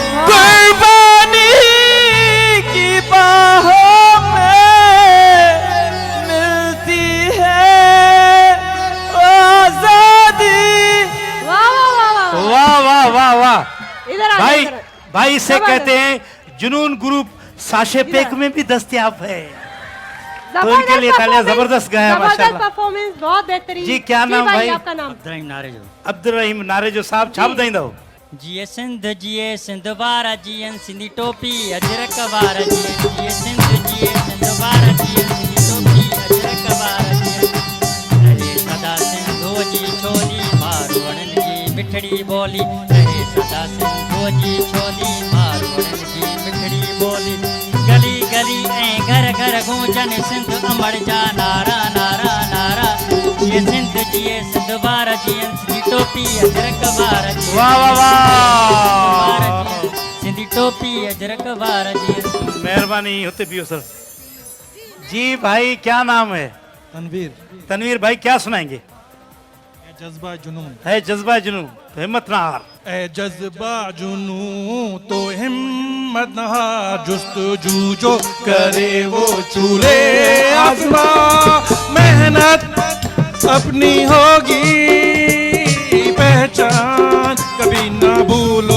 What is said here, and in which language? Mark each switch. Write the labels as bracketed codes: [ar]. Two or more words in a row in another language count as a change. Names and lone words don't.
[ur] قربانی کی باہوں میں ملتی ہے آزادی. واہ واہ واہ واہ. واہ واہ واہ واہ. ادھر آ بھائی جائیے. بھائی اسے کہتے ہیں جنون گروپ ساشے پیک میں بھی دستیاب ہے. تو ان کے لیے تالیاں، زبردست گایا ماشاءاللہ. پرفارمنس بہت بہترین. جی، کیا نام بھائی? آپ کا نام? [sd] अब्दुल रहीम नारेजो साहब छाप देंदो। जिए सिंध वारा जियन सिंधी टोपी अजरक वारा जिए सिंध वारा जियन सिंधी टोपी अजरक वारा जियन रहे सदा सिंधो जी छोली मारवड़न जी मिठड़ी बोली रहे सदा सिंधो जी छोली मारवड़न जी मिठड़ी बोली गली गली ऐं घर घर गूंजन सिंध अमर जा नारा नारा नारा जिए सिंध वारा जियन सिंधी टोपी अजरक वारा जियन वाह वाह वाह, सिंधी टोपी अजरक वारा जियन। मेहरबानी होते पियो सर। [ur] جی بھائی کیا نام ہے? تنویر. تنویر بھائی کیا سنائیں گے? جذبہ جنون ہے جذبہ جنون تو ہمت نہ ہار. اے جذبہ جنون تو ہمت نہ ہار، جستجو جو کرے وہ چولہے آسماں، محنت اپنی ہوگی پہچان کبھی نہ بھولو.